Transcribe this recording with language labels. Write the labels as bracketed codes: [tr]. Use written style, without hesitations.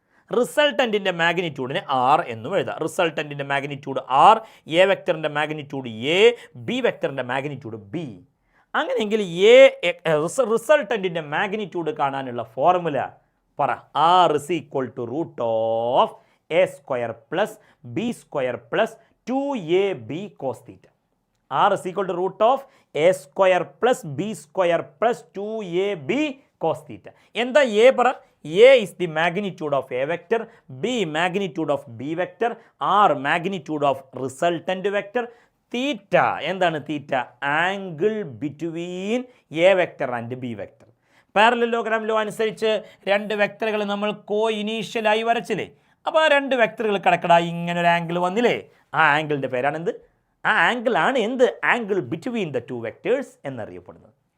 [ml] റിസൾട്ടൻറ്റിൻ്റെ മാഗ്നിറ്റ്യൂഡിനെ R എന്നും എഴുതാം. റിസൾട്ടൻറ്റിൻ്റെ magnitude R, A വെക്ടറിൻ്റെ magnitude A, B വെക്ടറിൻ്റെ magnitude B. അങ്ങനെയെങ്കിൽ റിസൾട്ടൻറ്റിൻ്റെ മാഗ്നിറ്റ്യൂഡ് കാണാനുള്ള ഫോർമുല പറ. [en] R is equal to root of a square plus b square plus 2ab cos theta. R is equal to root of a square plus b square plus 2ab cos theta. [ml] എന്താ A പറ? [en] A is the magnitude of A vector, B magnitude of B vector, R magnitude of resultant vector, [ml] തീറ്റ എന്താണ് തീറ്റ? [en] Angle between a vector and b vector. [ml] Parallelogram law അനുസരിച്ച് രണ്ട് വെക്ടറുകൾ നമ്മൾ കോ ഇനീഷ്യലായി വരച്ചില്ലേ? അപ്പോൾ ആ രണ്ട് വെക്ടറുകൾ കിടക്കടായി ഇങ്ങനെ ഒരു ആംഗിൾ വന്നില്ലേ? ആ ആംഗിളിൻ്റെ പേരാണ് എന്ത്? ആ ആംഗിളാണ് എന്ത്? [en] angle between the two vectors [ml] എന്നറിയപ്പെടുന്നത്.